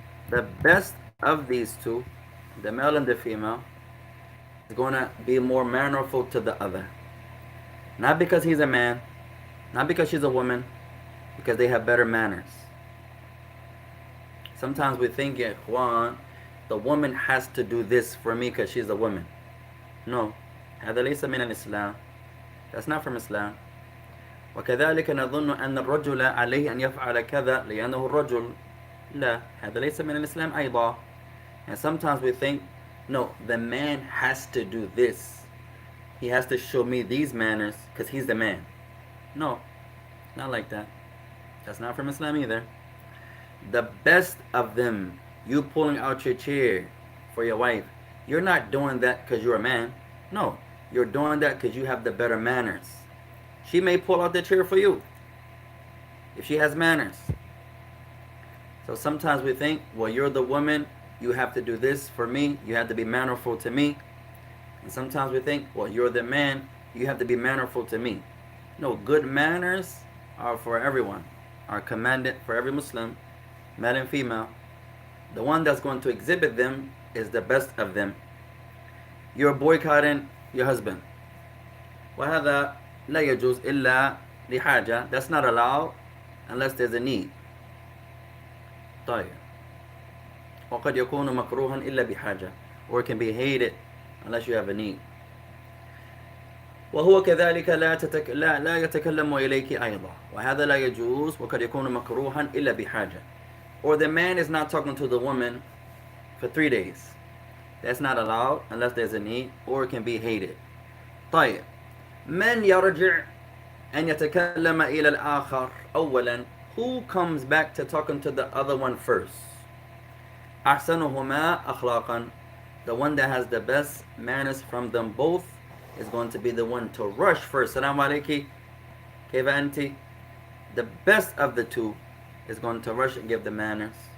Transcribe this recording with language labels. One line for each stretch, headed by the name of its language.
English: The best of these two, the male and the female, is going to be more mannerful to the other. Not because he's a man, not because she's a woman, because they have better manners. Sometimes we think, Juan, the woman has to do this for me because she's a woman. No.
Arabic: هذا ليس من الإسلام.
English: That's not from Islam.
Arabic: وكذلك نظن أن الرجل عليه أن يفعل كذا لأنه الرجل. لا. هذا ليس من الإسلام أيضا.
English: And sometimes we think, no, the man has to do this. He has to show me these manners because he's the man. No, not like that. That's not from Islam either. The best of them, you pulling out your chair for your wife, you're not doing that because you're a man. No, you're doing that because you have the better manners. She may pull out the chair for you if she has manners. So sometimes we think, well, you're the woman, you have to do this for me, you have to be mannerful to me. And sometimes we think, well, you're the man, you have to be mannerful to me. No, good manners are for everyone, are commanded for every Muslim, male and female. The one that's going to exhibit them is the best of them. You're boycotting your husband.
Arabic: وهذا لا يجوز إلا لحاجة.
English: That's not allowed unless there's a need.
Arabic: طيب. وقد يكون مكروها إلا بحاجة.
English: Or it can be hated unless you have a need.
Arabic: وهو كذلك لا يتكلم إليك أيضا وهذا لا يجوز وقد يكون مكروها إلا بحاجة.
English: Or the man is not talking to the woman for 3 days. That's not allowed unless there's a need, or it can be hated.
Arabic: طيب من يرجع أن يتكلم إلى الآخر أولا.
English: Who comes back to talking to the other one first?
Arabic: أحسنهما أخلاقا.
English: The one that has the best manners from them both is going to be the one to rush first.
Arabic: Salam alayki. كيف أنت?
English: The best of the two is going to rush and give the manners.